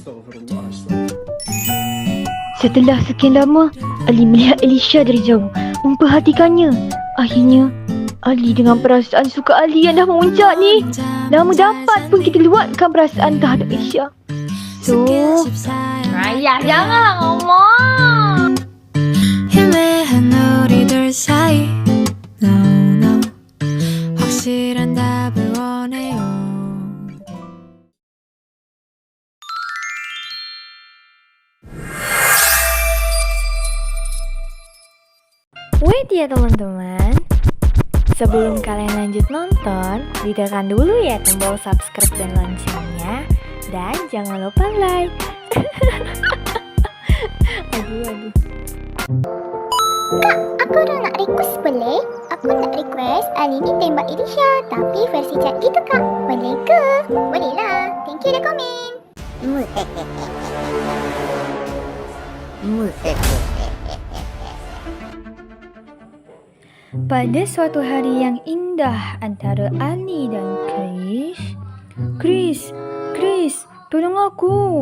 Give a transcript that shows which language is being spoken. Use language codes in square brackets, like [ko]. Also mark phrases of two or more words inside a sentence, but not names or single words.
[ms] Setelah sekian lama, Ali melihat Elisha dari jauh, memperhatikannya. Akhirnya, Ali dengan perasaan suka Ali yang dah memuncak ni, lama dapat pun kita luatkan perasaan terhadap Aisyah. So, ayah janganlah ngomong. [ko] 희미한 우리들 사이 [en] No no [ko] 확실한 답을 원해요. [id] Wait ya teman-teman, sebelum kalian lanjut nonton, ditekan dulu ya tombol subscribe dan loncengnya. Dan jangan lupa like. Aduh. [ms] Kak, aku nak request boleh? Aku nak request Ali ni tembak Irisha, tapi versi chat gitu kak. Boleh ke? Boleh lah. [en] Thank you [ms] dah komen. Pada suatu hari yang indah antara Ali dan Chris, tolong aku.